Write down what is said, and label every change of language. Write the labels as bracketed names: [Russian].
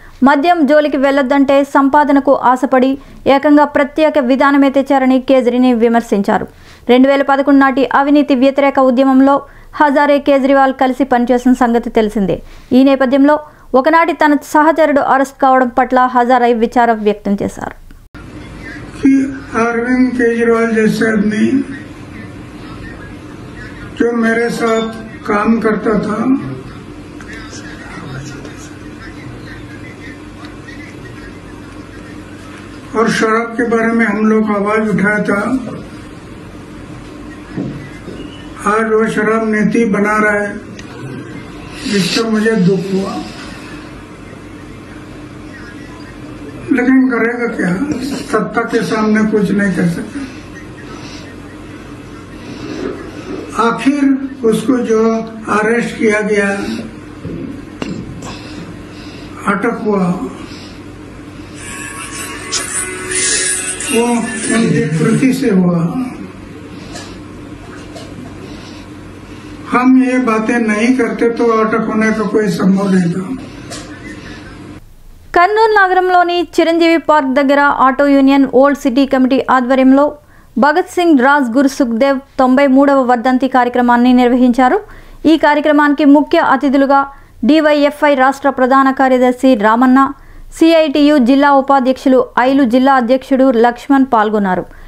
[Telugu] మద్యం జోలికి వెళ్లొద్దంటే సంపాదనకు ఆశపడి ఏకంగా ప్రత్యేక విధానమే తెచ్చారని కేజ్రీని విమర్శించారు. 2011 నాటి అవినీతి వ్యతిరేక ఉద్యమంలో హజారే కేజ్రీవాల్ కలిసి పనిచేసిన సంగతి తెలిసిందే. ఈ నేపథ్యంలో ఒకనాటి తన సహచరుడు అరెస్ట్ కావడం పట్ల హజారే విచారం వ్యక్తం చేశారు. [Hindi] अरविंद केजरीवाल जैसे आदमी जो मेरे साथ काम करता था, और शराब के बारे में हम लोग आवाज उठाया था, आज वो शराब नीति बना रहा है, जिससे मुझे दुख हुआ. लेकिन करेगा क्या, सत्ता के सामने कुछ नहीं कर सकता. आखिर उसको जो अरेस्ट किया गया, अटक हुआ, वो उनकी कृति से हुआ. हम ये बातें नहीं करते तो अटक होने का कोई संभव नहीं था. [Telugu] కర్నూలు నగరంలోని చిరంజీవి పార్క్ దగ్గర auto union old city committee ఆధ్వర్యంలో భగత్ సింగ్ రాజ్ గురు సుఖ్దేవ్ 93వ వర్ధంతి కార్యక్రమాన్ని నిర్వహించారు. ఈ కార్యక్రమానికి ముఖ్య అతిథులుగా డివైఎఫ్ఐ రాష్ట్ర ప్రధాన కార్యదర్శి రామన్న, సిఐటియు జిల్లా ఉపాధ్యక్షులు ఐలు జిల్లా అధ్యక్షుడు లక్ష్మణ్ పాల్గొన్నారు.